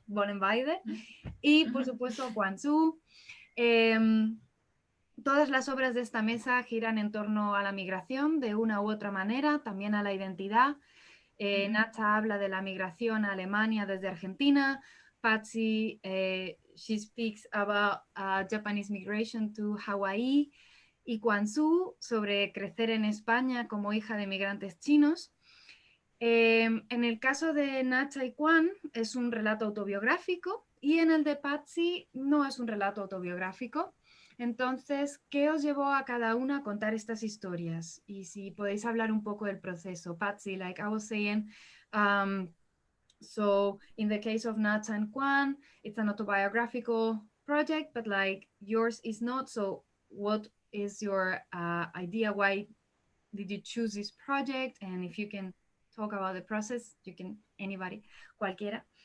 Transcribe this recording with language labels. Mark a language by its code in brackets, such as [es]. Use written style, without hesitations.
[es] Vollenweider. Y por supuesto Quan Tzu. Eh, Todas las obras de esta mesa giran en torno a la migración de una u otra manera, también a la identidad. Nacha habla de la migración a Alemania desde Argentina. [en] Patsy, she speaks about Japanese migration to Hawaii. [es] Y Quan Tzu sobre crecer en España como hija de migrantes chinos. En el caso de Nacha y Quan es un relato autobiográfico y en el de Patsy no es un relato autobiográfico. Entonces, ¿qué os llevó a cada una a contar estas historias? Y si podéis hablar un poco del proceso. [en] Patsy, like I was saying, so in the case of Nacha and Quan, it's an autobiographical project, but like yours is not. So what is your idea? Why did you choose this project? And if you can talk about the process, you can, anybody, cualquiera.